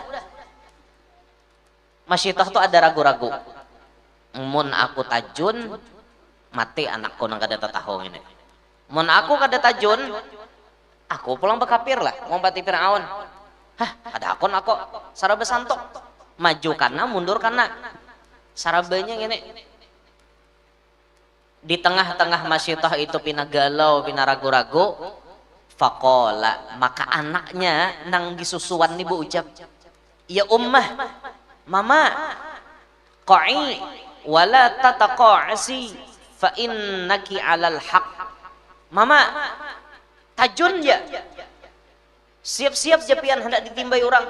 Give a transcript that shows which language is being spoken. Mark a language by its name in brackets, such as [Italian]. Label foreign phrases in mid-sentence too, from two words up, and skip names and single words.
[Banjar] Masyitah tuh ada ragu-ragu, mun aku tajun mati anakku nang kada tahu ini, mun aku kada tajun aku pulang bekapir lah mau bati Fir'aun. Hah, ada akun aku sarabe santok, maju karena mundur karena sarabenya ini. Di tengah-tengah Masyitah itu pina galau, pina ragu-ragu. Faqala, maka anaknya nang disusuan nih bu ucap, [Arabic] يا أماه, [Banjar] mama, [Arabic] قعي ولا تقاعسي فإنك على الحق. [Banjar] Mama, tajun ya, siap-siap je pian hendak ditimbai orang.